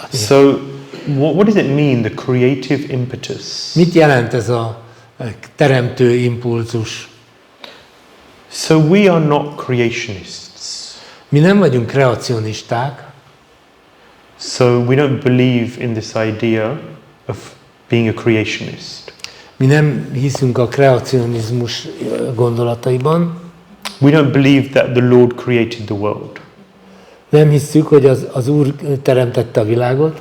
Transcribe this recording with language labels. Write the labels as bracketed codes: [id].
[en] So what does it mean, the creative impetus? [hu] Mit jelent ez a teremtő impulzus? [en] So we are not creationists. [hu] Mi nem vagyunk kreacionisták, [en] So we don't believe in this idea of being a creationist. [hu] mi nem hiszünk a kreacionizmus gondolataiban, [en] We don't believe that the Lord created the world. [hu] nem hiszük, hogy az Úr teremtette a világot.